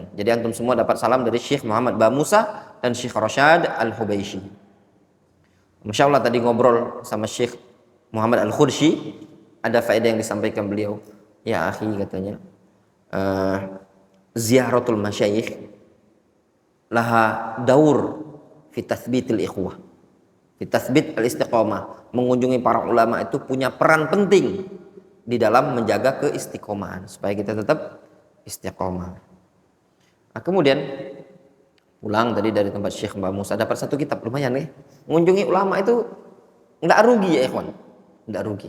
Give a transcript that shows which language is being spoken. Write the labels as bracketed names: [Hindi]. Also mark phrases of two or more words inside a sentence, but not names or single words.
[Indonesian] Jadi antum semua dapat salam dari Syekh Muhammad Musa dan Syekh Rosyad Al-Hubaisy. Masya Allah tadi ngobrol sama Syekh Muhammad Al-Khurshi, ada faedah yang disampaikan beliau. [Arabic] يا أخي katanya, زيارة المشايخ لها دور في تثبيت الإخوة في تثبيت الاستقامة. [Indonesian] Mengunjungi para ulama itu punya peran penting di dalam menjaga keistiqomahan supaya kita tetap istiqomah. Nah, kemudian pulang tadi dari tempat Syekh Mbak Musa dapat satu kitab, lumayan ya. Mengunjungi ulama itu enggak rugi ya ikhwan, enggak rugi.